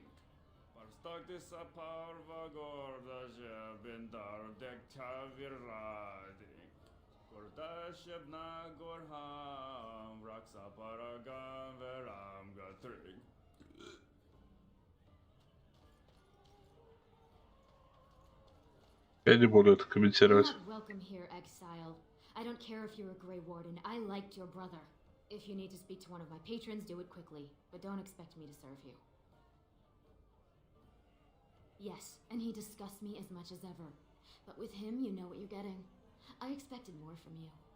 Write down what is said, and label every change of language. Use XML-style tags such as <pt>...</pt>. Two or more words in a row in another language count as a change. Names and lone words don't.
<ru>Parstak dissa parva gorda bindar dek tavirading. Gorda shebna gorham raksa paragan veram gatring. Я не буду это комментировать.</ru> <en>You're not welcome here, exile. I don't care if you're a Grey Warden. I liked your brother. If you need to speak to one of my patrons, do it quickly. But don't expect me to serve you. Yes, and he disgusts me as much as ever. But with him, you know what you're getting. I expected more from you.</en>